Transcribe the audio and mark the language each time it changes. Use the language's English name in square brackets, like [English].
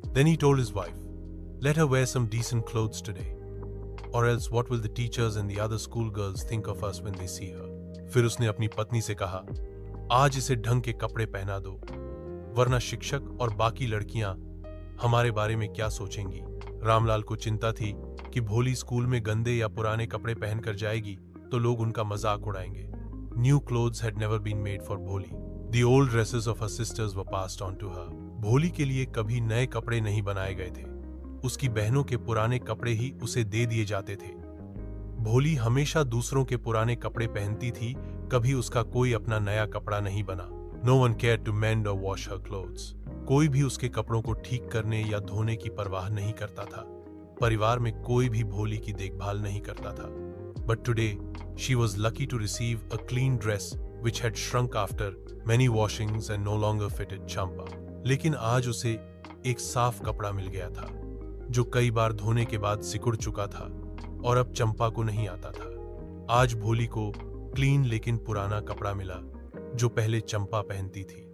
[English] Then he told his wife, let her wear some decent clothes today, or else what will the teachers and the other school girls think of us when they see her? [Hindi] फिर उसने अपनी पत्नी से कहा, आज इसे ढंग के कपड़े पहना दो, वरना शिक्षक और बाकी लड़कियां हमारे बारे में क्या सोचेंगी। रामलाल को चिंता थी कि भोली स्कूल में गंदे या पुराने कपड़े पहनकर जाएगी तो लोग उनका मजाक उड़ाएंगे। [English] New clothes had never been made for Bholi. The old dresses of her sisters were passed on to her. [Hindi] भोली के लिए कभी नए कपड़े नहीं बनाए गए थे। उसकी बहनों के पुराने कपड़े ही उसे दे दिए जाते थे। भोली हमेशा दूसरों के पुराने कपड़े पहनती थी, कभी उसका कोई अपना नया कपड़ा नहीं बना। [English] No one cared to mend or wash her clothes. [Hindi] कोई भी उसके कपड़ों को ठीक करने या धोने की परवाह नहीं करता था। परिवार में कोई भी भोली की देखभाल नहीं करता था। [English] But today, she was lucky to receive a clean dress which had shrunk after many washings and no longer fitted Champa. [Hindi] लेकिन आज उसे एक साफ कपड़ा मिल गया था, जो कई बार धोने के बाद सिकुड़ चुका था और अब चंपा को नहीं आता था। आज भोली को क्लीन लेकिन पुराना कपड़ा मिला, जो पहले चंपा पहनती थी।